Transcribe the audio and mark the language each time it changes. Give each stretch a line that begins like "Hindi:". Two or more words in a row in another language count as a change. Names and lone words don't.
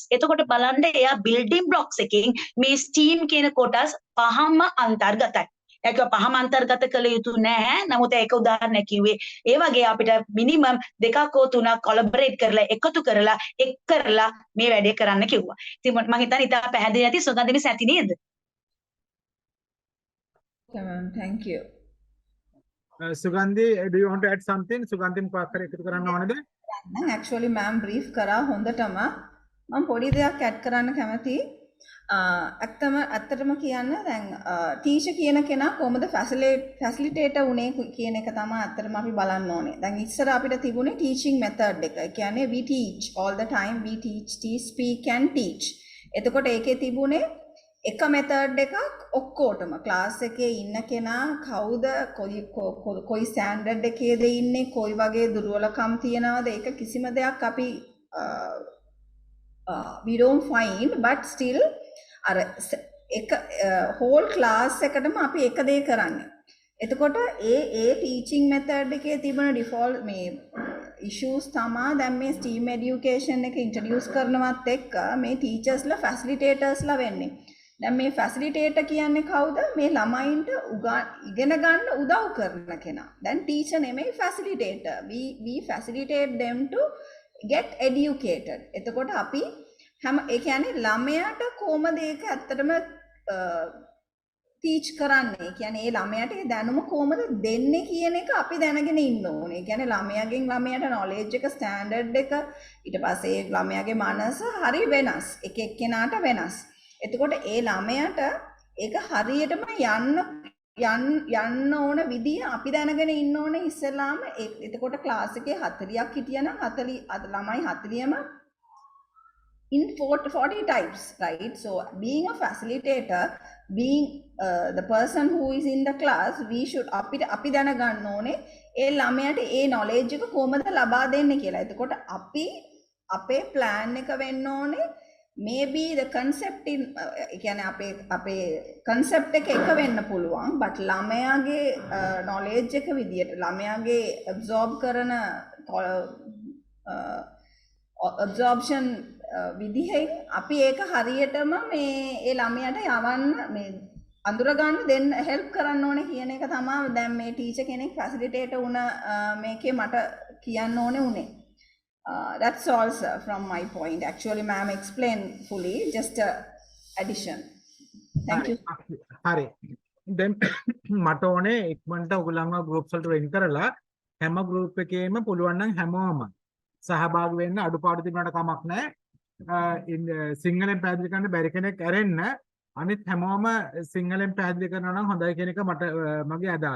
Sinhala: එතකොට බලන්න එයා
English: building blocks
Sinhala: එකකින් මේ ස්ටීම් කියන කොටස් පහම අන්තර්ගතයි. ඒක පහම අන්තර්ගත කළ යුතු නෑ. නමුත් ඒක උදාහරණයක් කිව්වේ. ඒ වගේ අපිට මිනිමම් දෙකක් හෝ තුනක් කොලැබරේට් කරලා එකතු කරලා එක් කරලා මේ වැඩේ කරන්න කිව්වා. ඉතින් මම හිතන්නේ ඉතින් පැහැදිලි නැති සුගන්ධ මිස් ඇති නේද?
English: Okay, ma'am. Thank you. Sugandhi, do you want to add something?
Sinhala: Sugandhi මොකක් හරි එකතු කරන්න ඕනද? දැන්
English: actually ma'am
Sinhala: brief කරා හොඳටම මම පොඩි දෙයක් add කරන්න කැමතියි. ඇත්තටම කියන්න දැන් ටීචර් කියන කෙනා කොහොමද ෆැසිලිටේටර් උනේ කියන එක තමයි ඇත්තටම අපි බලන්න ඕනේ. දැන් ඉස්සර අපිට තිබුණේ
English: teaching method
Sinhala: එක. ඒ කියන්නේ
English: we teach all the time, we teach, speak and teach.
Sinhala: එතකොට ඒකේ තිබුණේ එක මෙතඩ් එකක් ඔක්කොටම ක්ලාස් එකේ ඉන්න කෙනා කවුද කොයි ස්ටෑන්ඩඩ් එකේද ඉන්නේ කොයි වගේ දුර්වලකම් තියනවද ඒක කිසිම දෙයක් අපි
English: we don't find but still
Sinhala: අර එක
English: whole class
Sinhala: එකටම අපි එක දේ කරන්නේ. එතකොට ඒ
English: teaching method
Sinhala: එකේ තිබෙන default මේ issues තමයි දැන් මේ
English: STEAM education
Sinhala: එක introduce කරනවත් එක්ක මේ teachers ලා facilitators ලා වෙන්නේ. දැන් මේ facilitator කියන්නේ කවුද? මේ ළමයින්ට ඉගෙන ගන්න උදව් කරන කෙනා. දැන් teacher නෙමෙයි facilitator.
English: We facilitate them to get educated.
Sinhala: එතකොට අපි හැම ඒ කියන්නේ ළමයාට කොහොමද ඒක ඇත්තටම ටීච් කරන්නේ? ඒ කියන්නේ ඒ ළමයාට ඒ දැනුම කොහොමද දෙන්නේ කියන එක අපි දැනගෙන ඉන්න ඕනේ. ඒ කියන්නේ ළමයාගෙන් ළමයාට knowledge එක standard එක ඊට පස්සේ ඒ ළමයාගේ මනස හරි වෙනස්. එක එක්කෙනාට වෙනස්. එතකොට ඒ ළමයාට ඒක හරියටම යන්න ඕන විදිය අපි දැනගෙන ඉන්න ඕනේ ඉස්සෙල්ලාම. එතකොට ක්ලාස් එකේ 40ක් හිටියනම් 40 ළමයි 40ම
English: in 40 types, right? So being a facilitator, being the person who is in the class, we should
Sinhala: අපි දැනගන්න ඕනේ ඒ ළමයාට ඒ knowledge එක කොහොමද ලබා දෙන්නේ කියලා. එතකොට අපි අපේ plan එක වෙන්න ඕනේ
English: maybe the concept in
Sinhala: ඒ කියන්නේ අපේ concept එක වෙන්න පුළුවන් but ළමයාගේ knowledge එක විදියට ළමයාගේ absorb කරන absorption විදිහෙන් අපි ඒක හරියටම මේ ඒ ළමයාට යවන්න මේ අඳුර ගන්න දෙන්න help කරන්න ඕනේ කියන එක තමයි දැන් මේ ටීචර් කෙනෙක් facilitator වුණ මේකේ මට කියන්න ඕනේ උනේ.
English: That's all sir from my point. Actually ma'am explained fully, just a addition. Thank you.
Sinhala: හරි. දැන් මට ඕනේ ඉක්මනට ඔයගොල්ලන්ව groups වලට වෙන් කරලා හැම group එකේම පුළුවන් නම් හැමෝම සහභාගී වෙන්න අඩුපාඩු තිබුණාට කමක් නැහැ. සිංහලෙන් පැහැදිලි කරන්න බැරි කෙනෙක් ඇරෙන්න අනිත් හැමෝම සිංහලෙන් පැහැදිලි කරනවා නම් හොඳයි කියන එක මගේ අදහස.